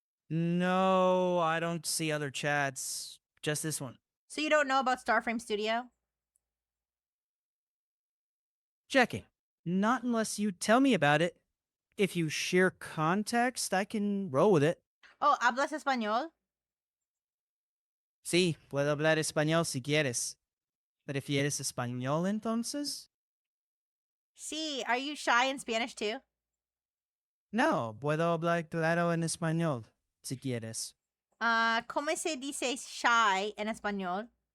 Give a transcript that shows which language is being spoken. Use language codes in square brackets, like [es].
[en] No, I don't see other chats. Just this one. So you don't know about Starframe Studio? Checking. Not unless you tell me about it. If you share context, I can roll with it. [es] Oh, ¿hablas español? Sí, puedo hablar español si quieres. ¿Prefieres español entonces? [en] Sí, are you shy in Spanish too? [es] No, puedo hablar claro en español si quieres. ¿Cómo se dice shy en español?